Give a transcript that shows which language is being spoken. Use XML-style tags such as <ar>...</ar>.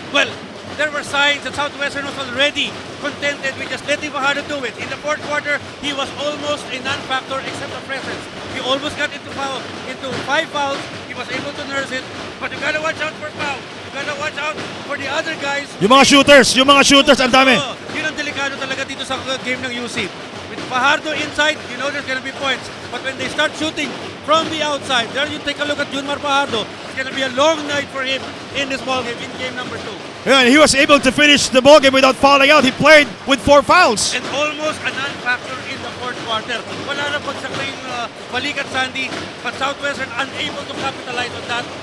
<en>Well, there were signs that Southwestern was already contented with just letting Fajardo do it. In the fourth quarter, he was almost a non-factor except the presence. He almost got into 5 fouls. He was able to nurse it. But you gotta watch out for foul. You gotta watch out for the other guys.</en> <tl>Yung mga shooters, ang dami. Yun ang delikado talaga dito sa game ng UC.</tl> <en>With Fajardo inside, you know there's gonna be points. But when they start shooting from the outside, there you take a look at Junmar Fajardo. It's gonna be a long night for him in this ball game, in game number 2. Yeah, and he was able to finish the ball game without fouling out. He played with 4 fouls. And almost a non-factor in the fourth quarter.</en> <tl>Wala na pagsakla yung balikat,</tl> <en>Sandy, but Southwestern unable to capitalize on that.</en>